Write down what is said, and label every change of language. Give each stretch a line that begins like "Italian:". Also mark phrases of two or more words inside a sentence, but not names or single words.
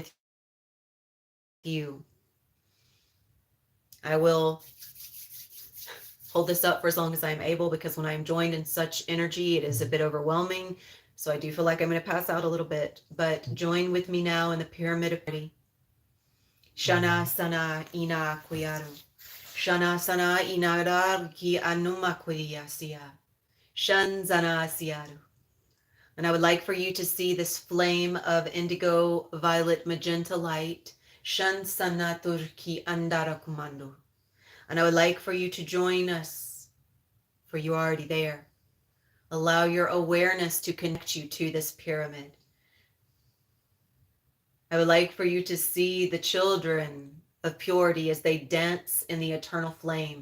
English: You. I will hold this up for as long as I'm able, because when I'm joined in such energy, it is a bit overwhelming. So I do feel like I'm going to pass out a little bit, but join with me now in the pyramid of Purity. Shana sana ina kuyaru. Shana sana inarar ki anuma kuyasiya. Shanzana siyaru. And I would like for you to see this flame of indigo, violet, magenta light. Shansana turki andara kumando. And I would like for you to join us, for you are already there. Allow your awareness to connect you to this pyramid. I would like for you to see the children of purity as they dance in the eternal flame.